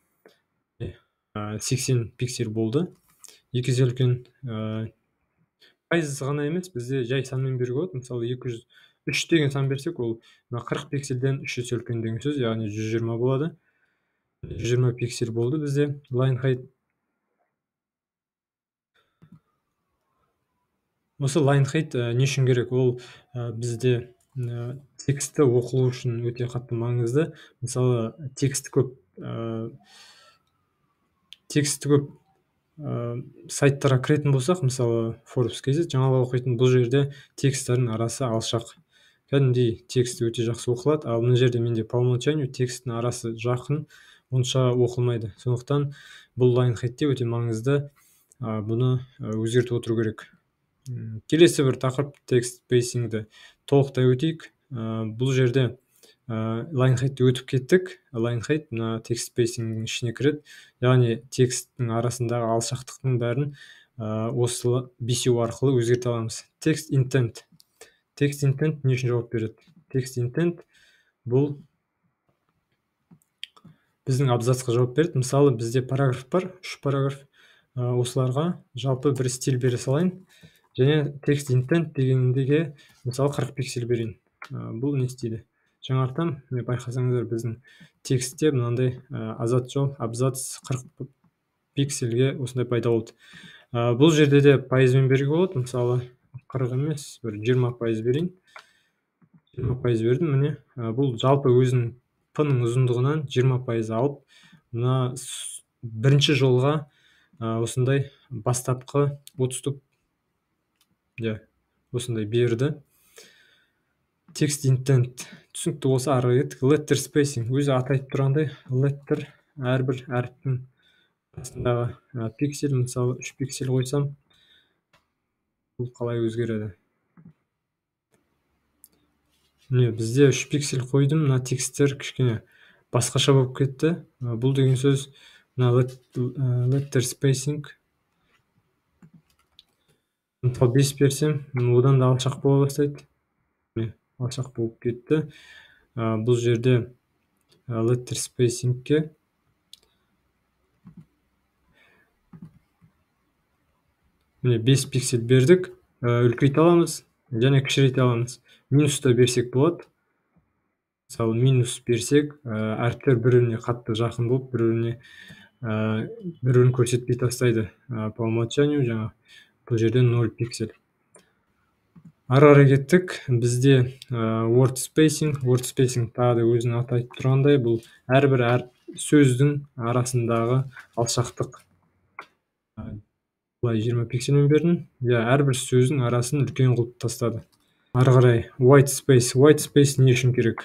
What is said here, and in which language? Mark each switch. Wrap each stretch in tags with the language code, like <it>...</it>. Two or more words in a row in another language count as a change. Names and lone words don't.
<kk>80 пиксель болды. 2 есе үлкен. Пайыз ғана емес, бізде жай санмен беруге болады. Мысалы 203 деген сан берсек, ол 40 пиксельден 3 есе үлкен деген сөз, яғни 120 болады. 120 пиксель болды бізде</kk> <en>line height.</en> <kk>Осы</kk> <en>line height</en> <kk>не үшін керек? Ол бізде тексті оқылу үшін өте қатты маңызды. Мысалы тексті көп сайттарға кіретін болсақ, мысалы Forbes KZ жаңалық оқитын, бұл жерде тексттің арасы алшақ. Кәдімгідей тексті өте жақсы оқылады. Ал мына жерде менде</kk> <ru>по умолчанию</ru> <kk>тексттің арасы жақын, онша оқылмайды. Сондықтан бұл</kk> <en>line height-те</en> <kk>өте маңызды. Бұны өзгертіп отыру керек. Келесі бір тақырып</kk> <en>text spacing-ді</en> <kk>толықтай өтейік. Бұл жерде</kk> <en>line height-ті</en> <kk>өтіп кеттік.</kk> <en>Line height</en> <kk>мына</kk> <en>text spacing-дің</en> <kk>ішіне кіреді. Яғни тексттің арасындағы алшақтықтың бәрін осы бесеу арқылы өзгерте аламыз.</kk> <en>Text intent. Text intent</en> <kk>не үшін жауап береді?</kk> <en>Text intent</en> <kk>бұл біздің абзацқа жауап береді. Мысалы бізде параграф бар, 3 параграф. Осыларға жалпы бір стиль бере салайын. Және</kk> <en>text intent</en> <kk>дегендеге мысалы 40 пиксель берейін. Бұл не істейді? Жаңартам, байқасаңыздар, біздің текстте мынандай абзац 40 пиксельге осындай пайда болды. Бұл жерде де пайызбен беруге болады. Мысалы 40 емес, бір 20% берейін. 20% бердім, міне. Бұл жалпы өзінің п-ның ұзындығынан 20% алып, мына бірінші жолға осындай бастапқы отступ осындай берді.</kk> <en>Text intent</en> <kk>түсінікті болса ары кеттік.</kk> <en>Letter spacing</en> <kk>өзі аты айтып тұрғандай, letter әрбір әріптің арасындағы пиксель, мысалы 3 пиксель қойсам, бұл қалай өзгереді? Міне бізде 3 пиксель қойдым, мына тексттер кішкене басқаша болып кетті. Бұл деген сөз мына</kk> <en>letter spacing</en> <kk>мысалы 5 берсем, одан да алшақ бола бастайды. Алшақ болып кетті. Бұл жерде</kk> <en>letter spacingке</en> <kk>міне 5 пиксель бердік, үлкейте аламыз және кішірейте аламыз. Минуста берсек болады. Мысалы минус берсек, әріптер бір-біріне қатты жақын болып, бір-бірін көрсетпей тастайды.</kk> <ru>По умолчанию</ru> <kk>жаңа бұл жерде 0 пиксель. Ары қарай кеттік. Бізде</kk> <en>word spacing</en> <kk>тағы да өзінің аты айтып тұрғандай, бұл әрбір сөздің арасындағы алшақтық. Бұлай 20 пиксельмен бердім. Әрбір сөздің арасын үлкен қылып тастады. Ары қарай</kk> <en>white space</en> <kk>не үшін керек?</kk>